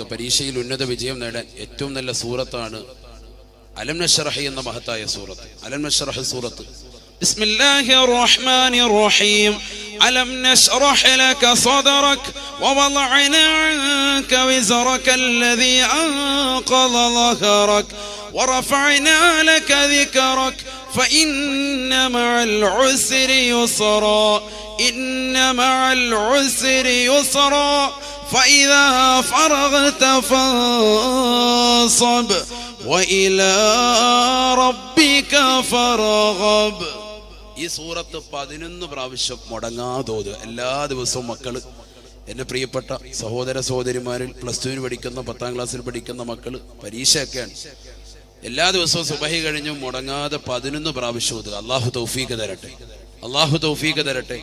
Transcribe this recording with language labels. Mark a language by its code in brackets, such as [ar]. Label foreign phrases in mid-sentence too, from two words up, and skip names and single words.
[ml] പരീക്ഷയിൽ ഉന്നത വിജയം നേടാൻ ഏറ്റവും നല്ല സൂറത്താണ് അലം നശ്റഹ് എന്ന മഹത്തായ സൂറത്ത്. അലം നശ്റഹ് സൂറത്ത്. [ar] بسم الله الرحمن الرحيم. ألم نشرح لك صدرك ووضعنا عنك وزرك الذي أنقض ظهرك ورفعنا لك ذكرك فإن مع العسر يسرا إن مع العسر يسرا فإذا فرغت فانصب وإلى ربك فارغب. [ml] ഈ സൂറത്ത് 11 പ്രാവശ്യം മുടങ്ങാതോത് എല്ലാ ദിവസവും മക്കള്, എൻ്റെ പ്രിയപ്പെട്ട സഹോദര സഹോദരിമാരിൽ +2 പഠിക്കുന്ന 10ാം ക്ലാസ്സിൽ പഠിക്കുന്ന മക്കള്, പരീക്ഷയൊക്കെയാണ്. എല്ലാ ദിവസവും സുബഹി കഴിഞ്ഞും മുടങ്ങാതെ 11 പ്രാവശ്യം ഓതുക. അള്ളാഹു തൗഫീഖ് തരട്ടെ. അള്ളാഹു തൗഫീഖ് തരട്ടെ.